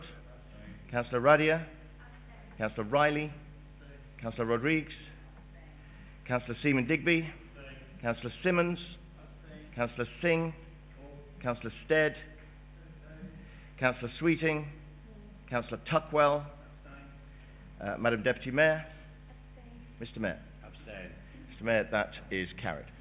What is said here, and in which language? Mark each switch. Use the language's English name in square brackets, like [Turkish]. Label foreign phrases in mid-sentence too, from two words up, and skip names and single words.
[English] Councillor Radia. Councillor Riley. Councillor Rodrigues. Councillor Seaman Digby. Councillor Simmons. Councillor Singh. Councillor Stead. Councillor Sweeting. Councillor Tuckwell. Madam Deputy Mayor. Mr. Mayor. Abstain. Mr. Mayor, that is carried.